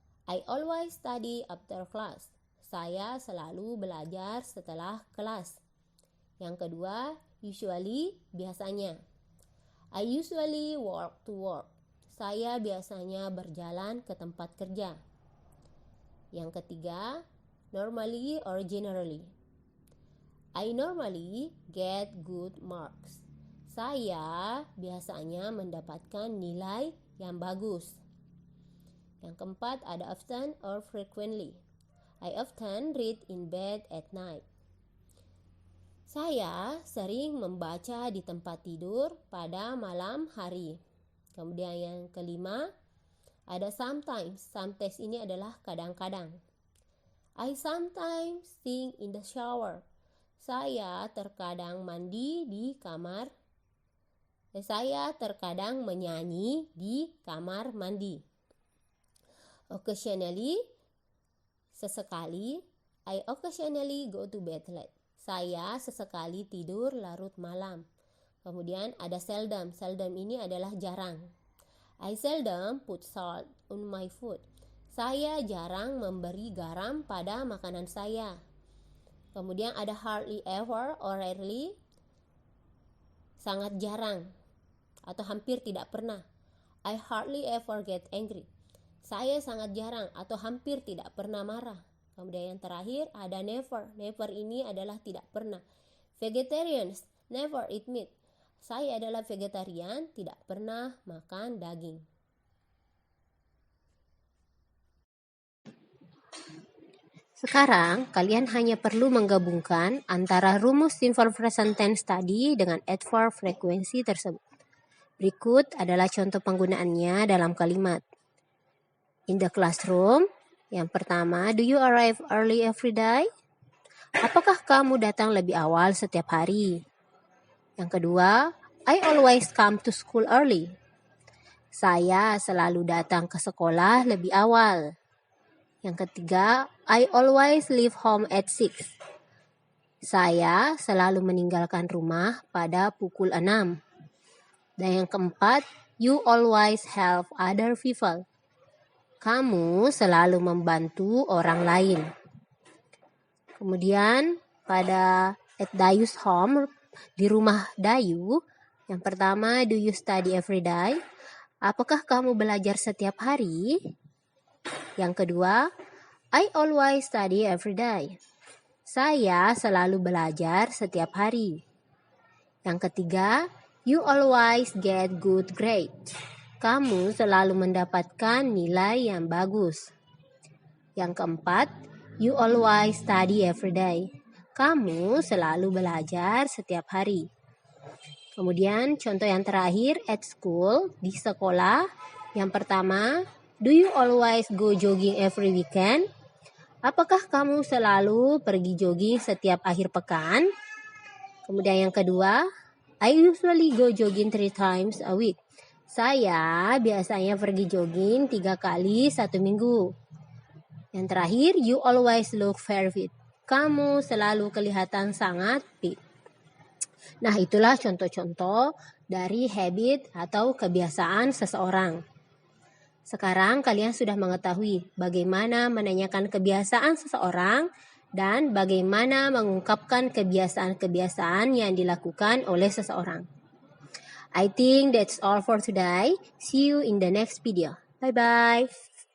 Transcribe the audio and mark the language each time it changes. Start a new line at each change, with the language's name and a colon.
English: I always study after class.
Indonesian: Saya selalu belajar setelah kelas. Yang kedua, usually, biasanya.
English: I usually walk to work.
Indonesian: Saya biasanya berjalan ke tempat kerja. Yang ketiga,
English: normally or generally. I normally get good marks.
Indonesian: Saya biasanya mendapatkan nilai yang bagus. Yang keempat, ada
English: often or frequently. I often read in bed at night.
Indonesian: Saya sering membaca di tempat tidur pada malam hari. Kemudian yang kelima, ada sometimes. Sometimes ini adalah kadang-kadang.
English: I sometimes sing in the shower.
Indonesian: Saya terkadang mandi di kamar. Saya terkadang menyanyi di kamar mandi. Occasionally, sesekali.
English: I occasionally go to bed late.
Indonesian: Saya sesekali tidur larut malam. Kemudian ada seldom. Seldom ini adalah jarang.
English: I seldom put salt on my food.
Indonesian: Saya jarang memberi garam pada makanan saya. Kemudian ada
English: hardly ever or rarely.
Indonesian: Sangat jarang atau hampir tidak pernah.
English: I hardly ever get angry.
Indonesian: Saya sangat jarang atau hampir tidak pernah marah. Kemudian yang terakhir ada never. Never ini adalah tidak pernah.
English: Vegetarians never eat meat.
Indonesian: Saya adalah vegetarian, tidak pernah makan daging. Sekarang kalian hanya perlu menggabungkan antara rumus simple present tense tadi dengan adverb frekuensi tersebut. Berikut adalah contoh penggunaannya dalam kalimat.
English: In the classroom.
Indonesian: Yang pertama,
English: do you arrive early every day?
Indonesian: Apakah kamu datang lebih awal setiap hari? Yang kedua,
English: I always come to school early.
Indonesian: Saya selalu datang ke sekolah lebih awal. Yang ketiga,
English: I always leave home at 6.
Indonesian: Saya selalu meninggalkan rumah pada pukul 6. Dan yang keempat,
English: you always help other people.
Indonesian: Kamu selalu membantu orang lain. Kemudian pada
English: at Dayu's home,
Indonesian: di rumah Dayu, yang pertama,
English: do you study every day?
Indonesian: Apakah kamu belajar setiap hari? Yang kedua,
English: I always study every day.
Indonesian: Saya selalu belajar setiap hari. Yang ketiga,
English: you always get good grades.
Indonesian: Kamu selalu mendapatkan nilai yang bagus. Yang keempat,
English: you always study every day.
Indonesian: Kamu selalu belajar setiap hari. Kemudian contoh yang terakhir, at school, di sekolah. Yang pertama,
English: do you always go jogging every weekend?
Indonesian: Apakah kamu selalu pergi jogging setiap akhir pekan? Kemudian yang kedua,
English: I usually go jogging 3 times a week.
Indonesian: Saya biasanya pergi jogging 3 kali 1 minggu. Yang terakhir,
English: you always look very fit.
Indonesian: Kamu selalu kelihatan sangat fit. Nah, itulah contoh-contoh dari habit atau kebiasaan seseorang. Sekarang kalian sudah mengetahui bagaimana menanyakan kebiasaan seseorang dan bagaimana mengungkapkan kebiasaan-kebiasaan yang dilakukan oleh seseorang.
English: I think that's all for today. See you in the next video. Bye-bye.